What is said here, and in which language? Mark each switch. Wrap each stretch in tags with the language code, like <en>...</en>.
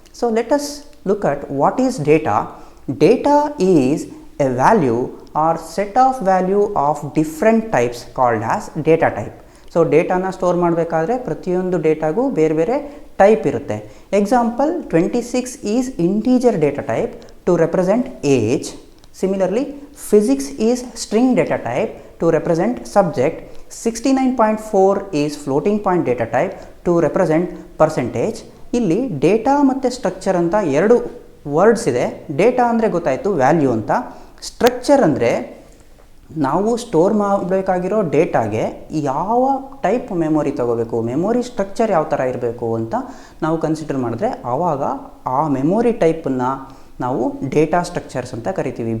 <en>So let us look at what is data. Data is a value or set of value of different types called as data type.</en> <kn>So ಡೇಟಾನ store ಮಾಡಬೇಕಾದ್ರೆ ಪ್ರತಿಯೊಂದು ಡೇಟಾಗೂ ಬೇರೆ ಬೇರೆ type ಇರುತ್ತೆ.</kn> <en>Example 26 is integer data type to represent age. Similarly, physics is string data type to represent subject. 69.4 is floating point data type to represent percentage.</en> <kn>ಇಲ್ಲಿ data ಮತ್ತು structure ಅಂತ ಎರಡು words ಇದೆ. ಡೇಟಾ ಅಂದರೆ ಗೊತ್ತಾಯಿತು ವ್ಯಾಲ್ಯೂ ಅಂತ. Structure ಅಂದರೆ ನಾವು ಸ್ಟೋರ್ ಮಾಡಬೇಕಾಗಿರೋ ಡೇಟಾಗೆ ಯಾವ ಟೈಪ್ ಮೆಮೊರಿ ತೊಗೋಬೇಕು, ಮೆಮೊರಿ ಸ್ಟ್ರಕ್ಚರ್ ಯಾವ ಥರ ಇರಬೇಕು ಅಂತ ನಾವು ಕನ್ಸಿಡರ್ ಮಾಡಿದ್ರೆ ಆವಾಗ ಆ ಮೆಮೊರಿ ಟೈಪನ್ನು ನಾವು ಡೇಟಾ ಸ್ಟ್ರಕ್ಚರ್ಸ್ ಅಂತ ಕರಿತೀವಿ.</kn>